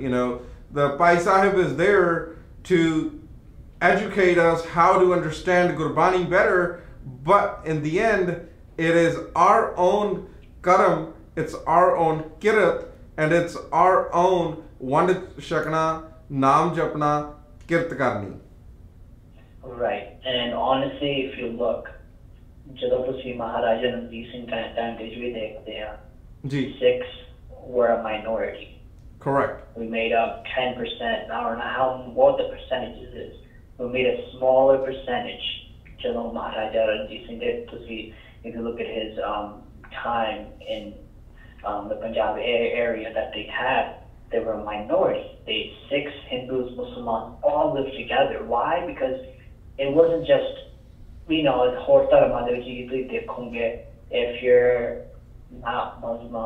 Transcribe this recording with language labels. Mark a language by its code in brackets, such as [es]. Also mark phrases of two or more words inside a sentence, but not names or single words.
[en] The Pai Sahib is there to educate us how to understand Gurbani better, but in the end, it is our own karam, it's our own kirat and it's our own [pa] ਵੰਡ ਛਕਣਾ, ਨਾਮ ਜਪਣਾ, ਕਿਰਤ ਕਰਨੀ. [en] Right, and honestly, if you look, [pa] ਜਦੋਂ ਤੁਸੀਂ ਮਹਾਰਾਜਾ ਰਣਜੀਤ ਸਿੰਘ time ਦੇ ਵੀ ਦੇਖਦੇ ਆ, [en] Sikhs were a minority. Correct. We made up 10%. I don't know how what the percentages is. We made a smaller percentage. [pa] ਜਦੋਂ ਮਹਾਰਾਜਾ ਰਣਜੀਤ ਸਿੰਘ ਦੇ ਤੁਸੀਂ, [en] if you look at his time in the Punjabi area that they had, they were a minority. They Sikhs, Hindus, Muslims all lived together. Why? Because it wasn't just, you know, if you're not Muslim.